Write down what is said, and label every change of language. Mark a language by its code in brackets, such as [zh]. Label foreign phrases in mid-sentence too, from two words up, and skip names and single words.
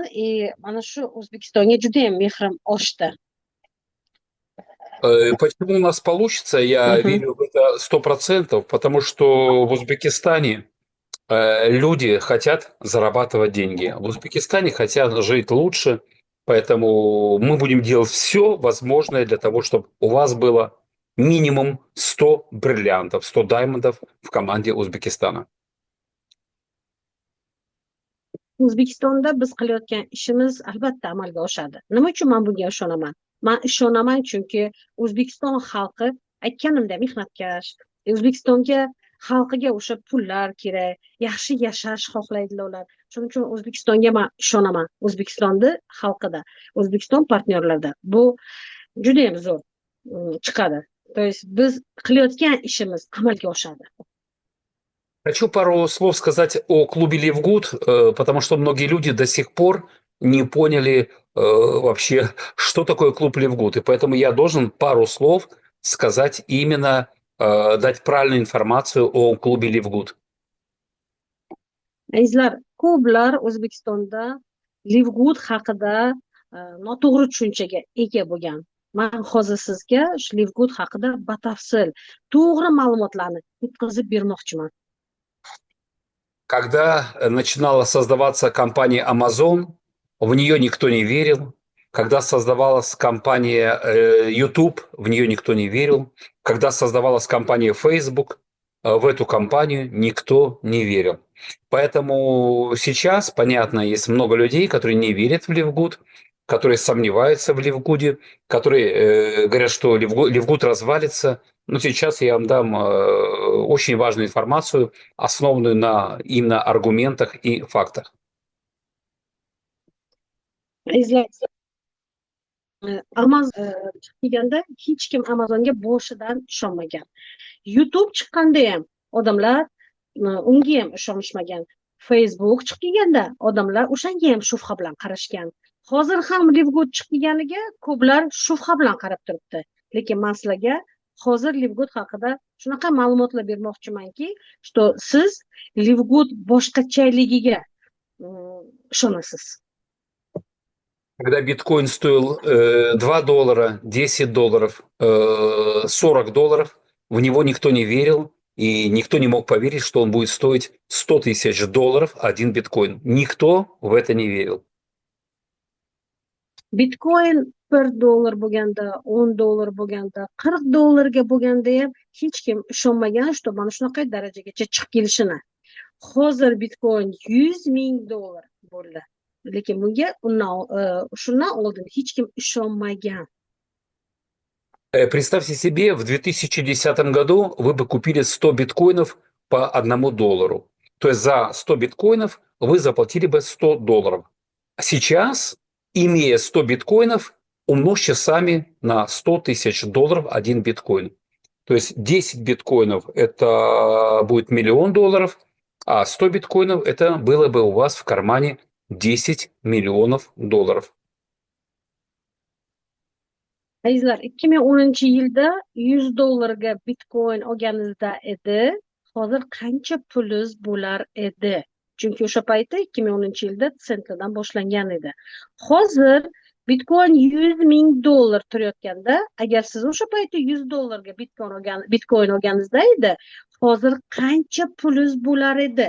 [uz] Mana shu O'zbekistonga juda ham mehrim oshdi. [ru] Почему у нас получится, я Mhm. верю в это 100%, потому что в Узбекистане люди хотят зарабатывать деньги. В Узбекистане хотят жить лучше, поэтому мы будем делать все возможное для того, чтобы у вас было минимум 100 бриллиантов, 100 даймондов в команде Узбекистана. [uz] O'zbekistonda biz qilayotgan ishimiz albatta amalga oshadi. Nima uchun men bunga ishonaman? Men ishonaman chunki O'zbekiston xalqi aytganimda mehnatkash. O'zbekistonga xalqiga o'sha pullar kerak, yaxshi yashash xohlaydilar ular. Shuning uchun O'zbekistonga men ishonaman. O'zbekistonni xalqida, O'zbekiston partnyorlarida. Bu juda ham zo'r chiqadi. [ru] То есть [uz] biz qilayotgan ishimiz amalga oshadi. [ru] Хочу пару слов сказать о клубе «Ливгуд», потому что многие люди до сих пор не поняли вообще, что такое клуб «Ливгуд». И поэтому я должен пару слов сказать именно, дать правильную информацию о клубе «Ливгуд». [uz] Azizlar, ko'plar O'zbekistonda Livgud haqida noto'g'ri tushunchaga ega bo'lgan. Men hozir sizga shu Livgud haqida batafsil to'g'ri ma'lumotlarni yetkazib bermoqchiman. [ru] Когда начинала создаваться компания Amazon, в нее никто не верил. Когда создавалась компания YouTube, в нее никто не верил. Когда создавалась компания Facebook, в эту компанию никто не верил. Поэтому сейчас, понятно, есть много людей, которые не верят в Ливгуд, которые сомневаются в Ливгуде, которые говорят, что Ливгуд развалится. Но сейчас я вам дам очень важную информацию, основанную на именно аргументах и фактах. [uz] Azizlar, Amazon chiqganda hech kim Amazonga boshidan ishonmagan. YouTube chiqqanda ham odamlar unga ham ishonishmagan. Facebook chiqqanda odamlar o'shanga ham shubha bilan qarashgan. Hozir ham Livgud chiqqaniga ko'plar shubha bilan qarab turibdi. Lekin men sizlarga hozir Livgud haqida shunaqa ma'lumotlar bermoqchimanki, что siz Livgud boshqachaligiga ishonasiz. [ru] Когда биткоин стоил $2, $10, $40, в него никто не верил, и никто не мог поверить, что он будет стоить $100 000 один биткоин. Никто в это не верил. [uz] Bitcoin $1 bo'lganda, $10 bo'lganda, $40 bo'lganda ham hech kim ishonmagan, что mana shunaqa darajagacha chiqib kelishini. Hozir Bitcoin $100,000 bo'ldi. Lekin bunga shundan oldin hech kim ishonmagan. [ru] Представьте себе, в 2010 году вы бы купили 100 биткоинов по $1. То есть за 100 биткоинов вы заплатили бы $100. А сейчас, имея 100 биткоинов, умножьте сами на $100 000 один биткоин. То есть 10 биткоинов – это будет $1 000 000, а 100 биткоинов – это было бы у вас в кармане $10 миллионов. [uz] Azizlar, 2010-yilda $100 Bitcoin olganingizda edi, hozir qancha pulingiz bo'lar edi? Chunki o'sha paytda 2010-yilda sentlardan boshlangan edi. Hozir Bitcoin $100,000 turayotganda, agar siz o'sha paytda $100 Bitcoin olganingizda edi, hozir qancha pulingiz bo'lar edi?